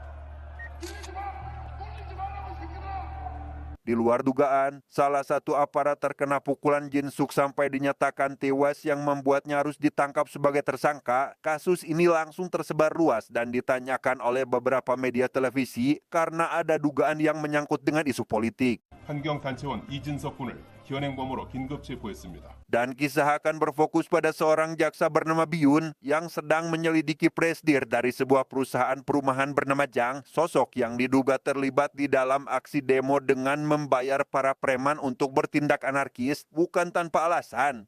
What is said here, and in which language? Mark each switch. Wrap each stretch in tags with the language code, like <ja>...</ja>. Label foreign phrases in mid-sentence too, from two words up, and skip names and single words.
<id>Di luar dugaan, salah satu aparat terkena pukulan Jin-suk sampai dinyatakan tewas yang membuatnya harus ditangkap sebagai tersangka. Kasus ini langsung tersebar luas dan ditanyakan oleh beberapa media televisi karena ada dugaan yang menyangkut dengan isu politik.</id> <ko>환경단체원 이진석 군을 현행범으로 긴급 체포했습니다.</ko> <id>Dan kisah akan berfokus pada seorang jaksa bernama Byun yang sedang menyelidiki presidir dari sebuah perusahaan perumahan bernama Jang, sosok yang diduga terlibat di dalam aksi demo dengan membayar para preman untuk bertindak anarkis bukan tanpa alasan.</id>